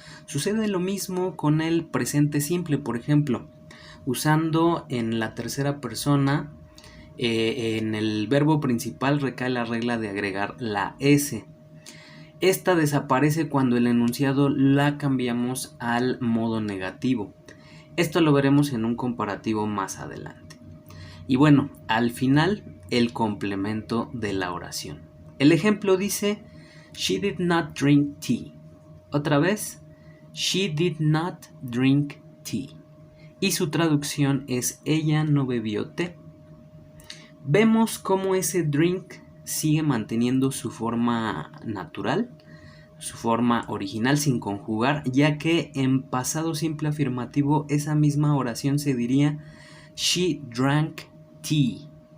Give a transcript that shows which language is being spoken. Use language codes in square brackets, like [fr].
[es] Sucede lo mismo con el presente simple, por ejemplo, usando en la tercera persona, en el verbo principal recae la regla de agregar la S. Esta desaparece cuando el enunciado la cambiamos al modo negativo. Esto lo veremos en un comparativo más adelante. Y bueno, al final, el complemento de la oración. El ejemplo dice, [en] she did not drink tea. [es] Otra vez, [en] she did not drink tea. [es] Y su traducción es, ella no bebió té. Vemos cómo ese drink sigue manteniendo su forma natural, su forma original sin conjugar, ya que en pasado simple afirmativo esa misma oración se diría [en] she drank tea.